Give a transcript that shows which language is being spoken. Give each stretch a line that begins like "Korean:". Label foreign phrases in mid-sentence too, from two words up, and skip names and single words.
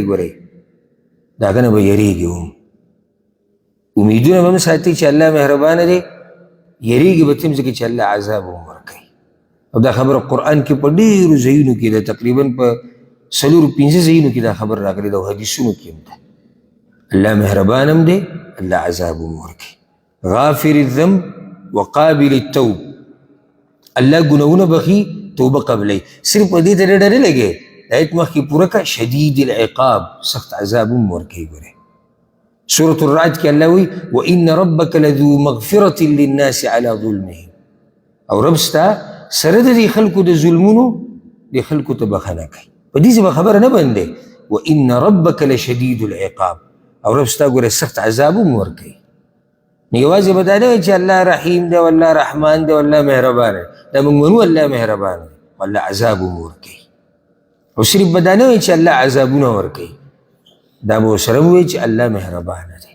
Pashto: ګورئ د هغه نه به یریږي هم، امیدونه به هم ساتي چې الله مهربانه دی، یریږي به تم ځکه چې الله عذاب هم ورکوي. او دا خبره قرآن کې په ډېرو ځایونو کې ده، تقریبا په 4-5 ځایونو کې دا خبر راغلی ده او حدیثونو کې هم ده. الله مهربان هم دی، الله عذاب هم ورکوي.
Arabic: غافر الذنب وقابل التوب،
Pashto: الله ګناهونه بخي توبه قبلوي. صرف په دې ته ډډه نه لګي، آیت مخکې پوره کړه
Arabic: شدید العقاب،
Pashto: سخت عذاب هم ورکوي. ګورئ سورة الرعد کې الله وایي
Arabic: وإن ربك لذو مغفرة للناس على ظلمهم،
Pashto: او رب ستا سره د دې خلکو د ظلمونو دې خلکو ته بخښنه کوي. په دې به خبره نه بندي
Arabic: وإن ربك لشدید العقاب،
Pashto: او رب ستا ګوره سخت عذاب هم ورکوي. نو یوازې به دا نه وایي چې الله رحیم دی والله رحمان دی والله مهربان دی، دا موږ منو الله مهربان دی والله عذاب هم ورکوي. او صرف به دا نه وایي چې الله عذابونه ورکوي، دا به ورسره ووایي چې الله مهربانه دی.